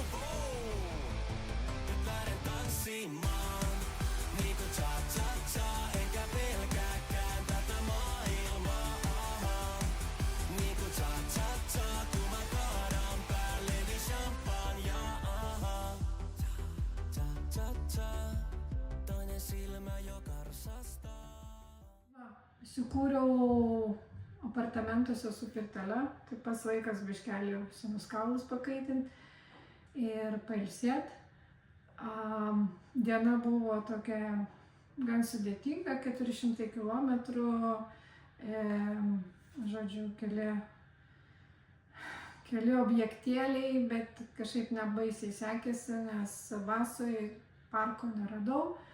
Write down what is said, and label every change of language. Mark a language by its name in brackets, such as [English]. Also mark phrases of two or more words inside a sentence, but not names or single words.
[Finnish] Nyt lähden tanssimaan niinku cha, enkä pelkääkään tätä maailmaa. Niinku cha, kun mä kaadan päälleni champagnea. Cha, toinen silmä jo karsastaa. [Lithuanian] Įsikūriau apartamentuose su pirtele, tai pas laikas biškelį senus kaulus pakaitinti ir pailsėti. Diena buvo tokia gan sudėtinga, 400 kilometrų, žodžiu, keli objektėliai, bet kažkaip nebaisiai sekėsi, nes Vasoje parko neradau.